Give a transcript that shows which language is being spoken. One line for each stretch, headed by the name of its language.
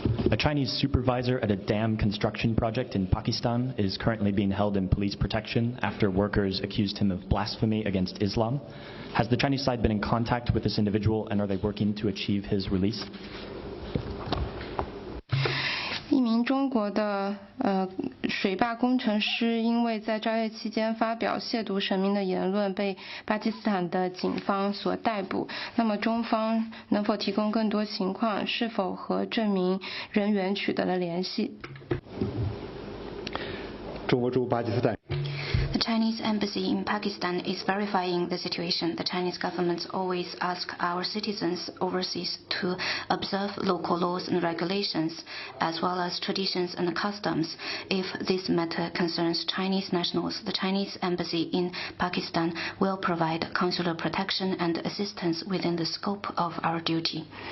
English: A Chinese supervisor at a dam construction project in Pakistan is currently being held in police protection after workers accused him of blasphemy against Islam. Has the Chinese side been in contact with this individual, and are they working to achieve his release?
Chinese: 一名中国的水坝工程师因为在斋月期间发表亵渎神明的言论，被巴基斯坦的警方所逮捕。那么中方能否提供更多情况？是否和这名人员取得了联系？中国驻巴基斯坦。
English: The Chinese embassy in Pakistan is verifying the situation. The Chinese government always asks our citizens overseas to observe local laws and regulations, as well as traditions and customs. If this matter concerns Chinese nationals, the Chinese embassy in Pakistan will provide consular protection and assistance within the scope of our duty.